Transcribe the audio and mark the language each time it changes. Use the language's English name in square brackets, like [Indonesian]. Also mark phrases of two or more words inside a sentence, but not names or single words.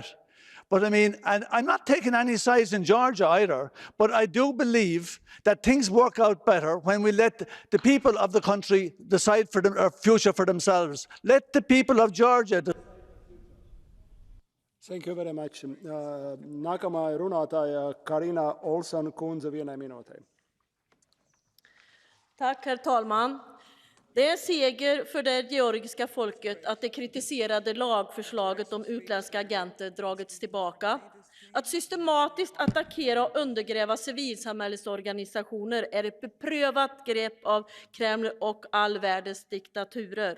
[English] But I mean, and I'm not taking any sides in Georgia either, but I do believe that things work out better when we let the people of the country decide for their future for themselves. Let the people of Georgia decide. Thank you very much. [Latvian] Nākamā runātāja Karina Olsson kundze vienai minūtei. [Swedish] Tack, herr talman. Det är en seger för det georgiska folket att det kritiserade lagförslaget om utländska agenter dragits tillbaka. Att systematiskt attackera och undergräva civilsamhällesorganisationer är ett beprövat grepp av Kreml och all världens diktaturer.